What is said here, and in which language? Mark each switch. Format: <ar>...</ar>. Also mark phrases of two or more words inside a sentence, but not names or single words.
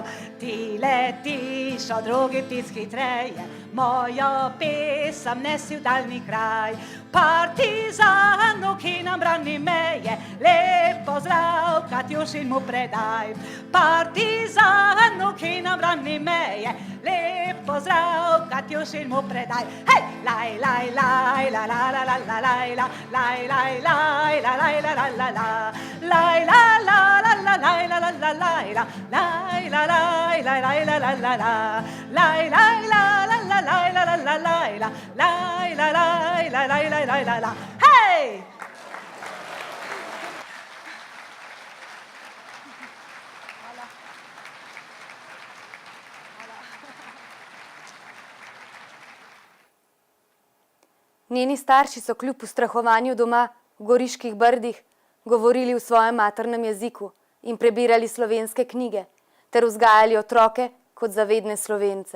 <sl>Ti letiš od drugi ptic hitreje, mojo pesem nesi v daljni kraj. Partizanu, ki nam brani meje, lep pozdrav Katjušin mu predaj. Partizanu, ki nam brani meje, lep pozdrav Katjušin mu predaj. Hej! Laj, laj, laj, la, la, la, la, la, laj, la, laj, laj, laj, la, laj, la, la, la, la, laj, la, la, la, la, laj, la, la, la, laj, la, laj, la, laj, laj, laj, la, la, la, la, laj, laj, la, la, la, laj, la, la, la, laj, la, laj, la, laj, la, laj, laj, laj, laj, la. Hej! Njeni starši so kljub ustrahovanju doma v Goriških brdih govorili v svojem maternem jeziku in prebirali slovenske knjige ter vzgajali otroke kot zavedne Slovence.</sl>